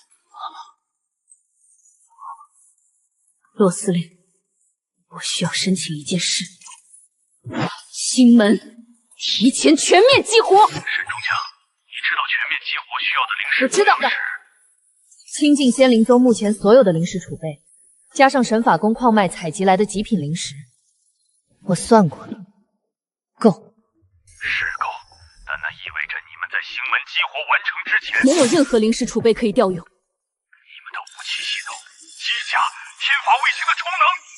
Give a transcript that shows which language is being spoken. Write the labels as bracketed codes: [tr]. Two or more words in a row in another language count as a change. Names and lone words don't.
[zh] 洛司令，我需要申請一件事：星门提前全面激活。沈中将，你知道全面激活需要的灵石？我知道的。清境仙灵宗目前所有的灵石儲備，加上神法宫礦脈採集來的極品靈石，我算過了，夠。是夠，但那意味着你們在星門激活完成之前，沒有任何靈石儲備可以調用。你們的武器系統、機甲、天法衛星的充能，